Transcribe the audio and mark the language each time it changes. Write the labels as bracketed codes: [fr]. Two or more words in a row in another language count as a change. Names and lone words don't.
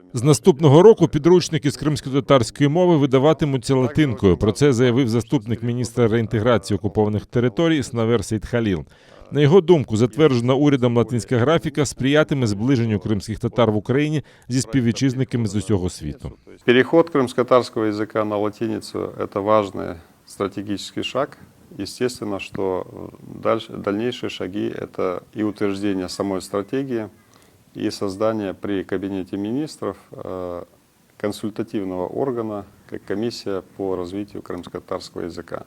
[uk] З наступного року підручники з кримськотатарської мови видаватимуться латинкою. Про це заявив заступник міністра реінтеграції окупованих територій Снавер Сейдхаліл. На його думку, затверджена урядом латинська графіка сприятиме зближенню кримських татар в Україні зі співвітчизниками з усього світу. [ru] Переход крымско-татарского языка на латиницу – это важный стратегический шаг. Естественно, что дальнейшие шаги – это и утверждение самой стратегии, и создание при Кабинете министров консультативного органа, как комиссия по развитию крымско-татарского языка.